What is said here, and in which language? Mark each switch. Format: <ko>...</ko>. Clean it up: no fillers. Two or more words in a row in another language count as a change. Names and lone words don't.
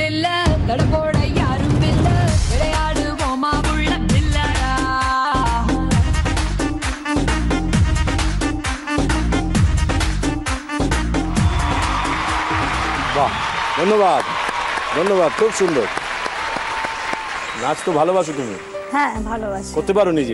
<ta>இல்ல தடை போட யாரும் இல்ல விளையாடு போமா உள்ள வில்லாடா</ta> <bn>বাহ, ধন্যবাদ ধন্যবাদ, খুব সুন্দর। নাচ তো ভালোবাসো তুমি? হ্যাঁ ভালোবাসি। করতে পারো নিজে?</bn>